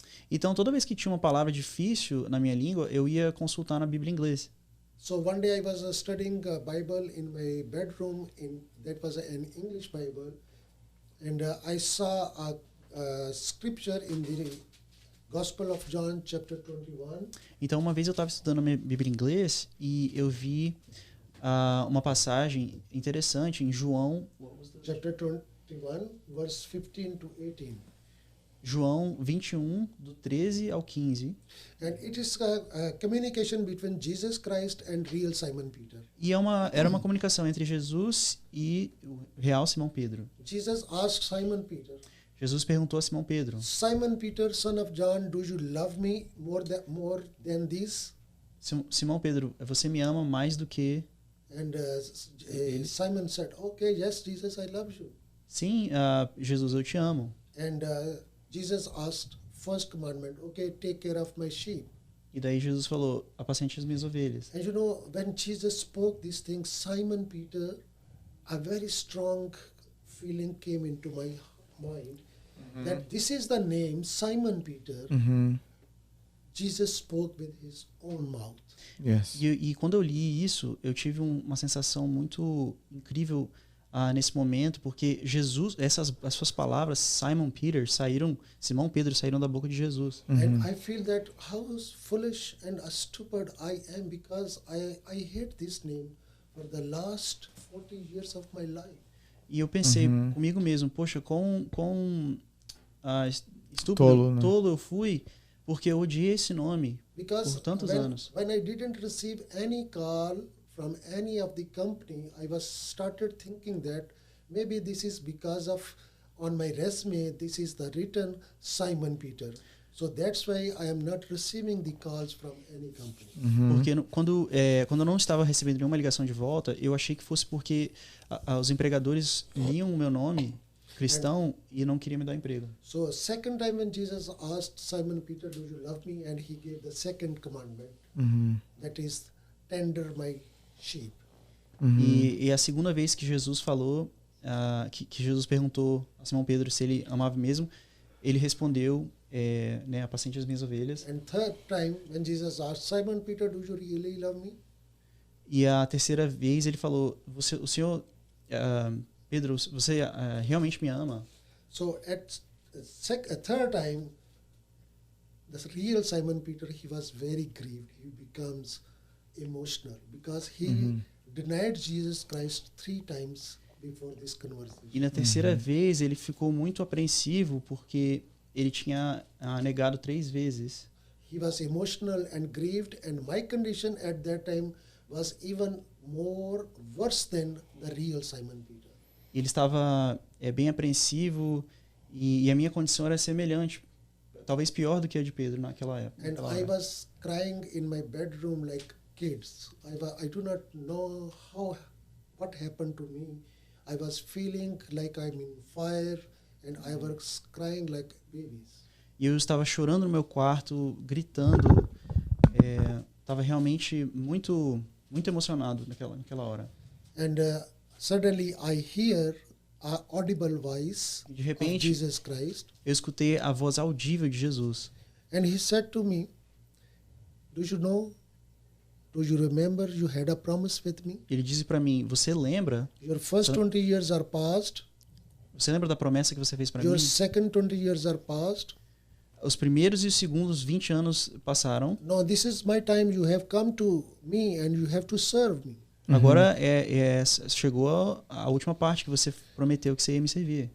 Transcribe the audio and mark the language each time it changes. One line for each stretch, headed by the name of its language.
Portuguese: Então, toda vez que tinha uma palavra difícil na minha língua, eu ia consultar na Bíblia em inglês.
English: So one day I was studying a Bible in my bedroom. That was an English Bible, and I saw a scripture in the Gospel of John, chapter 21.
Portuguese: Então, uma vez eu estava estudando a minha Bíblia em inglês e eu vi uma passagem interessante em João,
English: Chapter 21, verse 15 to 18.
Portuguese: João 21, do 13 ao 15.
English: And it is a communication between Jesus Christ and real Simon Peter.
Portuguese: E era uma comunicação entre Jesus e o real Simão Pedro.
English: Jesus asked Simon Peter,
Portuguese: Jesus perguntou a Simão Pedro:
English: Simon Peter, son of John, do you love me more than this?
Portuguese: Simão Pedro, você me ama mais do que...
English: And Simon said, okay, yes, Jesus, I love you.
Portuguese: Sim, Jesus, eu te amo.
English: And Jesus asked, first commandment, okay, take care of my sheep.
Portuguese: E daí Jesus falou: apacente as minhas ovelhas.
English: And you know, when Jesus spoke these things, Simon Peter, a very strong feeling came into my mind that this is the name Simon Peter. Jesus spoke with his own mouth. Yes.
Portuguese: E quando eu li isso, eu tive uma sensação muito incrível nesse momento, porque Jesus, as suas palavras, Simon Pedro saíram da boca de Jesus.
English: And I feel that how foolish and stupid I am, because I hate this name for the last 40 years of my life.
Portuguese: E eu pensei comigo mesmo, poxa, quão estúpido, tolo eu fui, porque eu odiei esse nome por tantos anos.
English: When I didn't receive any call from any of the company, I started thinking that maybe this is because of on my resume this is the written Simon Peter. So that's why I am not receiving the calls from any company.
Portuguese: Porque quando eu não estava recebendo nenhuma ligação de volta, eu achei que fosse porque os empregadores liam o meu nome cristão e não queriam me dar emprego.
English: So second time when Jesus asked Simon Peter, do you love me? And he gave the second commandment, that is tender my sheep.
Portuguese: E a segunda vez que Jesus falou, que Jesus perguntou a Simão Pedro se ele amava mesmo, ele respondeu, apacente as minhas ovelhas.
English: And third time when Jesus asked Simon Peter, do you really love me?
Portuguese: E a terceira vez ele falou, o senhor, Pedro, você realmente me ama?
English: So at third time, the real Simon Peter, he was very grieved. He becomes emotional because he denied Jesus Christ 3 times before this conversation.
Portuguese: E na terceira vez ele ficou muito apreensivo porque ele tinha negado 3 vezes.
English: He was emotional and grieved, and my condition at that time was even more worse than the real Simon Peter.
Portuguese: Ele estava bem apreensivo e a minha condição era semelhante, talvez pior do que a de Pedro naquela época.
English: And I was crying in my bedroom like kids. I do not know what happened to me. I was feeling like I'm in fire, and I was crying like babies.
Portuguese: E eu estava chorando no meu quarto, gritando. Estava realmente muito emocionado naquela hora.
English: And suddenly I hear an audible voice
Portuguese: De repente,
English: of Jesus Christ.
Portuguese: eu escutei a voz audível de Jesus.
English: And he said to me, do Do you remember you had a promise with me?
Portuguese: Ele disse para mim, você lembra?
English: Your first 20 years are past.
Portuguese: Você lembra da promessa que você fez para mim?
English: Your second 20 years are past.
Portuguese: Os primeiros e os segundos 20 anos passaram.
English: Now this is my time. You have come to me and you have to serve me.
Portuguese: Agora chegou a última parte que você prometeu que você ia me servir.